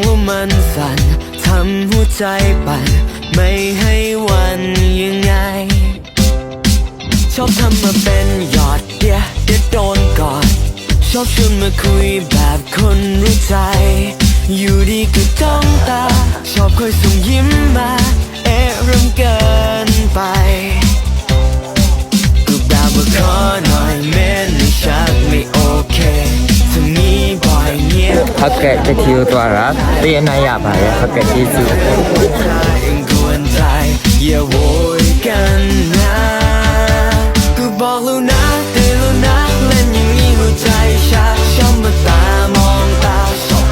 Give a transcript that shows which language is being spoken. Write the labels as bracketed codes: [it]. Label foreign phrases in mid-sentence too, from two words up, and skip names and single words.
[th] แล้วมันสั่นทำหัวใจปั่นไม่ให้วันยังไงชอบทำมาเป็นหยอดเดี๋ยวโดนกอดชอบชวนมาคุยแบบคนรู้ใจอยู่ดีก็จ้องตาชอบคอยส่งยิ้มมาเริ่มเกินไปขอหน่อยเม้นให้ชัดไม่โอเคทำนี้บ่อยเงียบ [my] ဟုတ်ကဲ့တချီကိုသွားတာသိအနိုင်ရပါတယ်ဟုတ်ကဲ့ကျေးဇူး [th] ยังกวนใจอย่าโวยกันนะกูบอกแล้วนะเตือนแล้วนะเล่นอย่างนี้หัวใจชักชอบมาตามองตา